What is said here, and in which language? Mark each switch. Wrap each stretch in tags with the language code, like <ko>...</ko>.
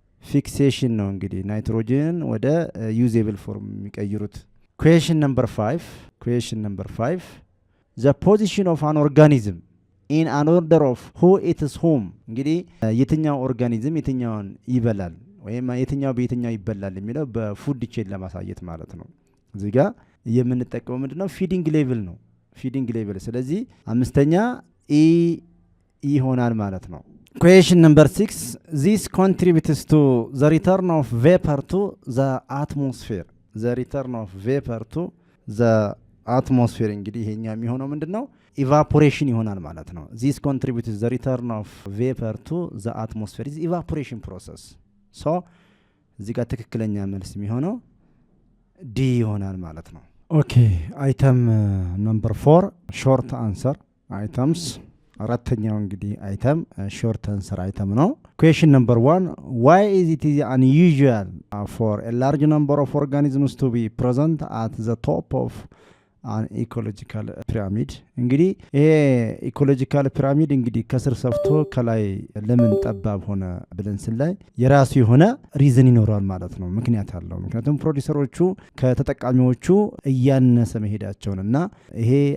<am>ፊክሴሽን ነው እንግዲህ ናይትሮጅንን ወደ ዩዜብል ፎርም የሚቀይሩት።</am> <en>Question number 5, the position of an organism in an order of who eats whom.</en> <am>እንግዲህ የትኛው ኦርጋኒዝም የትኛውን ይበላል ወይም የትኛው በየትኛው ይበላል የሚለው በፉድ ቼን ለማሳየት ማለት ነው። እዚህ ጋር የምንጠቀመው ምንድነው? ፊዲንግ ሌቭል ነው። ስለዚህ አምስተኛ ኢ ይሆናል ማለት ነው።</am> <en>Question number 6, this contributes to the return of vapor to the atmosphere.</en> <am>እንግዲህ ይሄኛው የሚሆነው ምንድነው? ኢቫፖሬሽን ይሆናል ማለት ነው።</am> <en>this contributes the return of vapor to the atmosphere is evaporation process. so</en> <am>እዚህ ጋር ትክክለኛ መልስ የሚሆነው ዲ ይሆናል ማለት ነው።</am> <en>ኦኬ አይተም ነምበር 4 ሾርት አንሰር አይተምስ።</en> <am>አራተኛው እንግዲህ አይተም ሾርት አንሰር አይተም ነው።</am> <en>Question number 1, why is it unusual for a large number of organisms to be present at the top of an ecological pyramid?</en> <am>እንግዲህ ይሄ ኢኮሎጂካል ፒራሚድ እንግዲህ ከስር ሰፍቶ ከላይ ለምን ጠባብ ሆነ ብለን ስላይ የራሱ የሆነ ሪዝን ይኖራል ማለት ነው። ምክንያት አለው። ምክንያቱም ፕሮዲውሰሮቹ ከተጠቃሚዎቹ እያነሰ መሄዳቸውንና ይሄ</am>